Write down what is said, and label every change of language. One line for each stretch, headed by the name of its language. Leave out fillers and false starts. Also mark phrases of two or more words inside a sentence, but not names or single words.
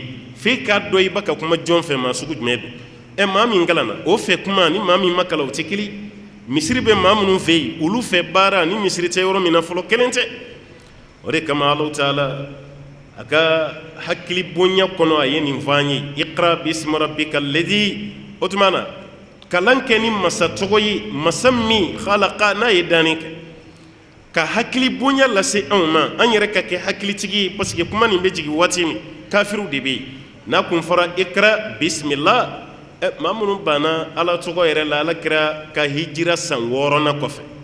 Bambara: f'e k'a dɔn i b'a ka kuma jɔn fɛ maa sugu jumɛn don maa min kalanna o fɛ kuma ni maa min ma kalan o tɛ kelen misiri bɛ maa minnu fɛ yen olu fɛ baara ni misiri tɛ yɔrɔ min na fɔlɔ kelen tɛ o de kama Alahu Taala a ka hakili bonya kɔnɔ a ye nin fɔ an ye
Arabic: اقرأ باسم ربك الذي
Bambara: o tuma na kalan kɛ ni masa tɔgɔ ye masa min khalaqa n'a ye danni kɛ ka hakili bonya lase anw ma an yɛrɛ ka kɛ hakilitigi ye
French: parce que
Bambara: kuma nin bɛ jigin waati min kafiru de bɛ yen n'a kun fɔra
Arabic: اقرأ بسم الله
Bambara: maa minnu banna ala tɔgɔ yɛrɛ la ala kira ka hijira san 6nan kɔfɛ